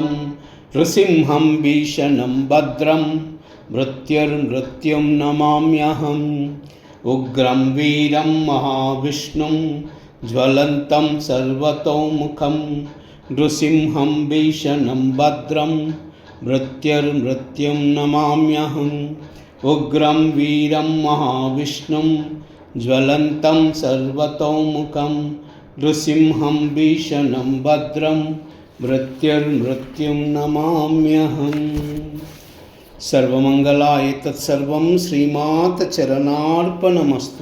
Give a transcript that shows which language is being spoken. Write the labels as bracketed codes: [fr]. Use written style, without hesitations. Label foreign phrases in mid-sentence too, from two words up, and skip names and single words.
[sa] నృసింహం భీషణం భద్రం, మృత్యుర్మృత్యుం నమామ్యహం. ఉగ్రం వీరం మహావిష్ణుం, జ్వలంతం సర్వతోముఖం. నృసింహం భీషణం భద్రం, మృత్యుర్మృత్యుం నమామ్యహం. उग्रं वीरं महाविष्णुं ज्वलन्तं सर्वतोमुखं नृसिंहं भीषणं भद्रं मृत्युर्मृत्युं नमाम्यहम्। सर्वमंगलाय तत्सर्वं श्रीमात चरणार्पणमस्तु।